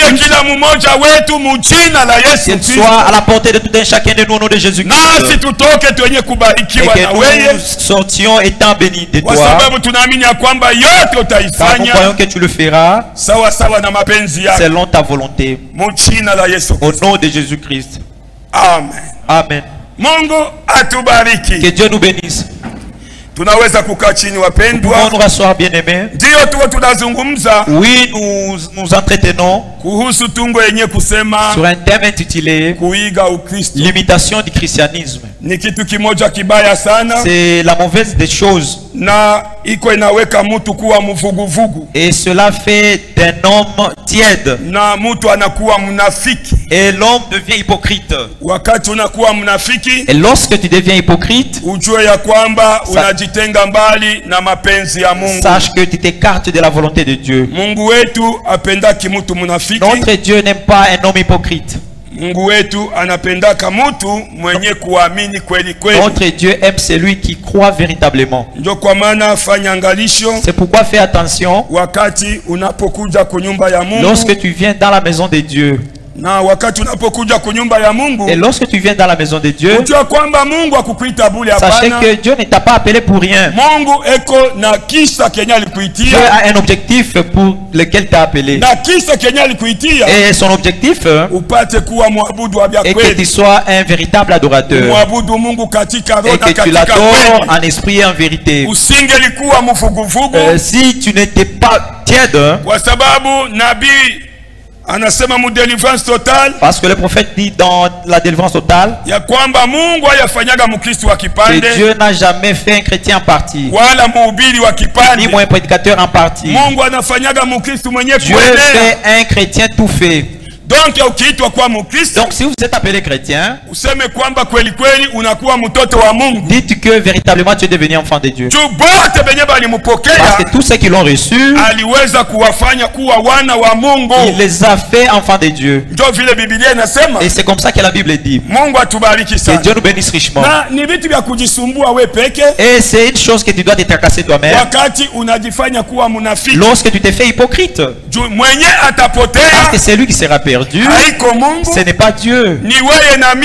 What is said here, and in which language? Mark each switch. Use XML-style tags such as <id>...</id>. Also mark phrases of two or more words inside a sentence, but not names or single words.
<fr>cultes,</fr> <sw>kila mmoja wetu mujina la Yesu</sw> <fr>qu'elles</fr> <sw>Kristo.</sw> <fr>soient à la portée de tout un chacun de nous au nom de Jésus-Christ.</fr> <sw>Nasi tutoke tuenye</sw> <fr>Et</fr> <sw>kubarikiwa na</sw> <fr>que</fr> <sw>weye,</sw> <fr>nous sortions étant bénis de</fr> <sw>kwa</sw> <fr>toi.</fr> <sw>sababu tunaamini ya kwamba yote</sw> <fr>Car nous</fr> <sw>utaifanya</sw> <fr>croyons que tu le feras</fr> <sw>sawa sawa na mapenzi yako,</sw> <fr>selon ta volonté.</fr> <sw>mujina la Yesu</sw> <fr>Au</fr> <sw>Kristo.</sw> <fr>nom de Jésus-Christ. Amen. Amen.</fr> <sw>Mungu</sw> <fr>Que</fr> <sw>atubariki.</sw> <fr>Dieu nous bénisse.</fr> <sw>Tunaweza kukaa chini</sw> <fr>Nous pouvons</fr> <sw>wapendwa.</sw> <fr>nous rasseoir, bien-aimés.</fr> <sw>Ndiyo tuwe tunazungumza</sw> <fr>Oui, nous entretenons</fr> <sw>kuhusu tungo yenye kusema</sw> <fr>sur un thème intitulé</fr> <sw>kuiga Ukristo.</sw> <fr>l'imitation du christianisme.</fr> <sw>Ni kitu kimoja kibaya sana,</sw> <fr>C'est la mauvaise des choses.</fr> <sw>na iko inaweka mtu kuwa mvuguvugu,</sw> <fr>Et cela fait d'un homme tiède.</fr> <sw>na mtu anakuwa mnafiki.</sw> <fr>Et l'homme devient hypocrite.</fr> <sw>Wakati unakuwa mnafiki,</sw> <fr>Et lorsque tu deviens hypocrite,</fr> <sw>ujue ya kwamba unajitenga mbali na mapenzi ya Mungu.</sw> <fr>sache que tu t'écartes de la volonté de Dieu.</fr> <sw>Mungu wetu apendaki mtu mnafiki.</sw> <fr>Notre Dieu n'aime pas un homme hypocrite.</fr> <sw>Mungu wetu anapendaka mtu mwenye kuamini kweli kweli.</sw> <fr>Notre Dieu aime celui qui croit véritablement.</fr> <sw>Ndio kwa maana fanya angalisho</sw> <fr>C'est pourquoi fais attention</fr> <sw>wakati unapokuja kunyumba ya Mungu,</sw> <fr>lorsque tu viens dans la maison de Dieu.</fr> <sw>na wakati unapokuja kunyumba ya Mungu,</sw> <fr>Et lorsque tu viens dans la maison de Dieu,</fr> <sw>ujue kwamba Mungu akukuita bure.</sw> <fr>sachez</fr> <sw>Hapana,</sw> <fr>que Dieu ne t'a pas appelé pour rien.</fr> <sw>Mungu eko na kisa kenye</sw> <fr>Dieu</fr> <sw>alikuitia,</sw> <fr>a un objectif pour lequel t'a appelé.</fr> <sw>na kisa kenye alikuitia</sw> <fr>Et son objectif</fr> <sw>upate kuwa mwabudu wa vya</sw> <fr>est que tu</fr> <sw>kweli,</sw> <fr>sois un véritable adorateur.</fr> <sw>mwabudu Mungu katika roho</sw> <fr>Et</fr> <sw>na</sw> <fr>que tu</fr> <sw>katika</sw> <fr>l'adores</fr> <sw>kweli.</sw> <fr>en esprit et en vérité.</fr> <sw>Usingelikuwa mvuguvugu,</sw> <fr>Si tu n'étais pas tiède,</fr> <sw>kwa sababu nabii anasema mu deliverance total</sw> <fr>Parce que le prophète dit dans la délivrance totale</fr> <sw>ya kwamba Mungu hayafanyaga mkristo wa</sw> <fr>que</fr> <sw>kipande</sw> <fr>Dieu n'a jamais fait un chrétien en partie,</fr> <sw>wala mhubiri wa ni kipande.</sw> <fr>moi un prédicateur en partie.</fr> <sw>Mungu anafanyaga mkristo mwenye</sw> <fr>Dieu</fr> <sw>kuenea.</sw> <fr>fait un chrétien tout fait.</fr> <sw>Donc ukiitwa kwa mkristo</sw> <fr>Donc si vous êtes appelé chrétien,</fr> <sw>useme kwamba kweli kweli unakuwa mtoto wa Mungu.</sw> <fr>dites que véritablement tu es devenu enfant de Dieu.</fr> <sw>Juu bote benye</sw> <fr>Parce</fr> <sw>balimpokea</sw> <fr>que tous ceux qui l'ont reçu,</fr> <sw>aliweza kuwafanya kuwa wana wa Mungu.</sw> <fr>il les a fait enfants de Dieu.</fr> <sw>Ndio vile Biblia inasema.</sw> <fr>Et c'est comme ça que la Bible dit.</fr> <sw>Mungu atubariki</sw> <fr>Que</fr> <sw>sana.</sw> <fr>Dieu nous bénisse richement.</fr> <sw>Na ni vitu vya kujisumbua we peke</sw> <fr>Et c'est une chose que tu dois te tracasser toi-même</fr> <sw>wakati unajifanya kuwa mnafiki.</sw> <fr>lorsque tu te fais hypocrite.</fr> <sw>Juu mwenye</sw> <fr>Parce</fr> <sw>atapotea</sw> <fr>que c'est lui qui sera perdu.</fr> <sw>haiko Mungu,</sw> <fr>Ce n'est pas Dieu.</fr> <sw>ni wewe na mie.</sw>